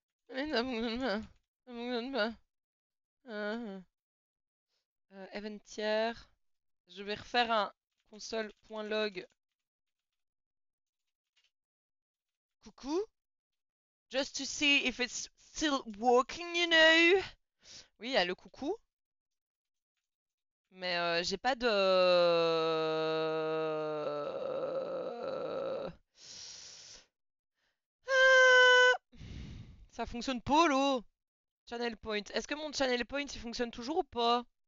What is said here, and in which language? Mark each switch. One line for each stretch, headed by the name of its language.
French: Hélène, ça fonctionne pas. Ça fonctionne pas. Eventier. Je vais refaire un console.log. Coucou.
English: Just to see if it's still working, you know.
French: Oui, il y a le coucou. Mais j'ai pas de... Ah, ça fonctionne pas, l'eau. Channel point. Est-ce que mon channel point, il fonctionne toujours ou pas?